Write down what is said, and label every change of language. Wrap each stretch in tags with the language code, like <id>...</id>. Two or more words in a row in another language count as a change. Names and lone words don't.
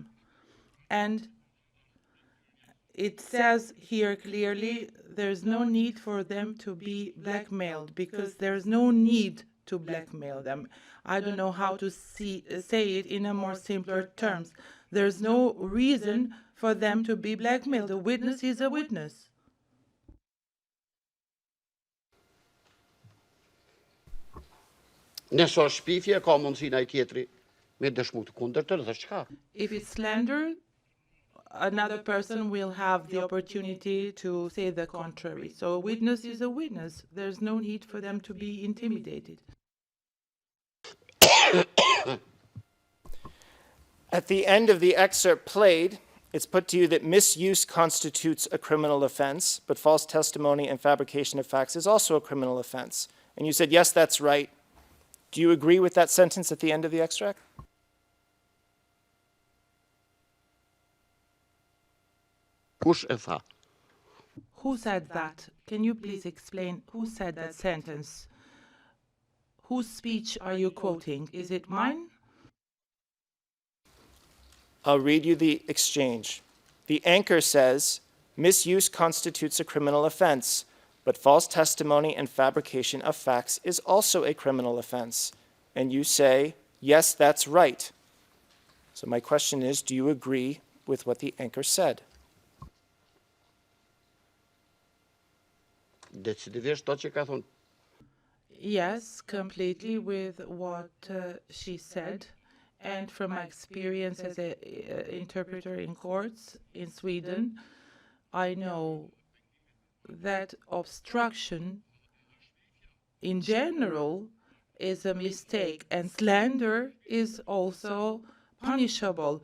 <en>And it says here clearly there's no need for them to be blackmailed because there's no need to blackmail them. I don't know how to say it in a more simpler terms. There's no reason for them to be blackmailed. A witness is a witness.</en> <sq>nëse është shpifje ka mundësinë ai tjetri me dëshmu të kundërtën dhe çka.</sq> <en>If it's slander, another person will have the opportunity to say the contrary. So a witness is a witness. There's no need for them to be intimidated. at the end of the excerpt played, it's put to you that misuse constitutes a criminal offense, but false testimony and fabrication of facts is also a criminal offense. And you said, yes, that's right. Do you agree with that sentence at the end of the extract?</en> <sq>Kush e tha?</sq> <en>Who said that? Can you please explain who said that sentence? Whose speech are you quoting? Is it mine? I'll read you the exchange. The anchor says, misuse constitutes a criminal offense, but false testimony and fabrication of facts is also a criminal offense. And you say, yes, that's right. So my question is, do you agree with what the anchor said?</en> <sq>Decidivisht to që ka thonë.</sq> <en>Yes, completely with what she said. And from my experience as an interpreter in courts in Sweden, I know that obstruction in general is a mistake, and slander is also punishable.</en>